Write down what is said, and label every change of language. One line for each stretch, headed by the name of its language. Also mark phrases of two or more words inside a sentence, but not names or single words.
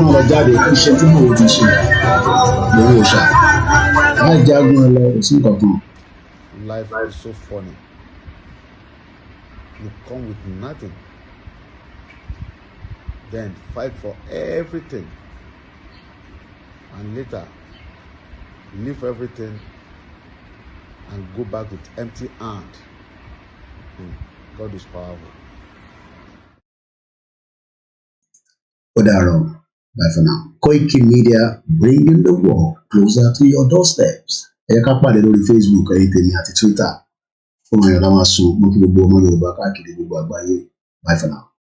Yoruba: náà lọ jáde kí iṣẹ́ tí mo ti ṣe lórí òṣà láì jágun ẹ lọ sí nǹkan kan.
English: Life is so funny. You come with nothing, then fight for everything, and later leave everything and go back with empty hand. God is powerful. Bye for now. KOKIMEDIA, bringing the world closer to your doorsteps.
Yoruba: Ẹ ká pàdé lórí Facebook, ẹ̀yin tèmi àti Twitter. Fún ọmọ Yorùbá máa sùn, mo kí gbogbo ọmọ Yorùbá káàkiri gbogbo àgbáyé.
English: Bye for now.